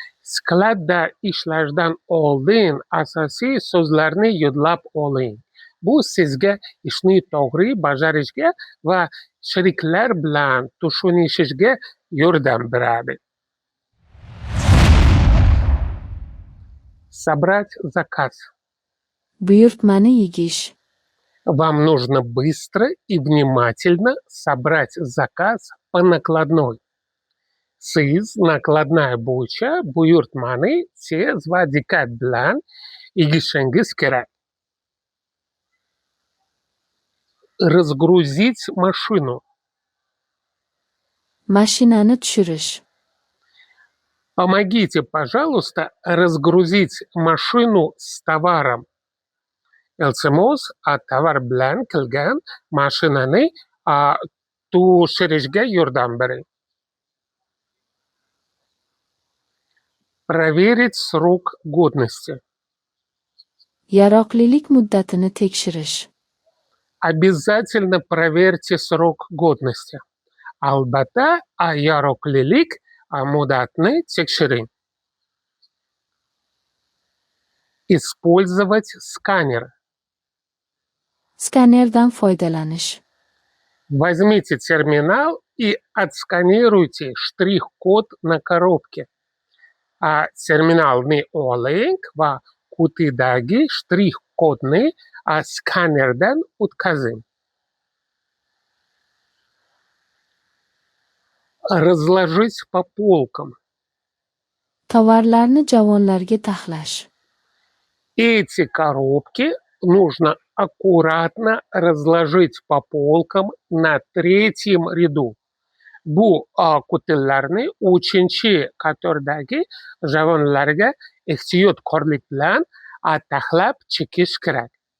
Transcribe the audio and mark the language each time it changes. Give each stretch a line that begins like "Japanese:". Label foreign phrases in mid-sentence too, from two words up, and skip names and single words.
Uzbek: Skladda ishlashdan oldin asosiy so'zlarni yodlab oling. Bu sizga ishni to'g'ri bajarishga va sheriklar bilan tushunishishga yordam beradi.
Russian: Собрать заказ.
Uzbek: Buyurtmani yegish.
Russian: Вам нужно быстро и внимательно собрать заказ по накладной.
Uzbek: Siz nakladnay bo'yicha buyurtmani tez va diqqat bilan yegishingiz kerak.
Russian: Разгрузить машину.
Uzbek: Mashinani tushirish.
Russian: Помогите, пожалуйста, разгрузить машину с товаром.
Uzbek: Iltimos, tovar bilan kelgan mashinani tushirishga yordam bering.
Russian: Проверить срок годности.
Uzbek: Yaroqlilik muddatini tekshirish.
Russian: Обязательно проверьте срок годности.
Uzbek: Albatta, yaroqlilik muddatini tekshiring.
Russian: Использовать сканер.
Uzbek: Skanerdan foydalanish.
Russian: Возьмите терминал и отсканируйте штрих-код на коробке.
Uzbek: Terminalni oling va qutidagi shtrix-kodni skanerdan o'tkazing.
Russian: Разложить по полкам.
Uzbek: Tovarlarni javonlarga taxlash.
Russian: Эти коробки нужно аккуратно разложить по полкам на третьем ряду.
Uzbek: Bu qutilarni 3-qatordagi javonlarga ehtiyotkorlik bilan taxlab chekish kerak.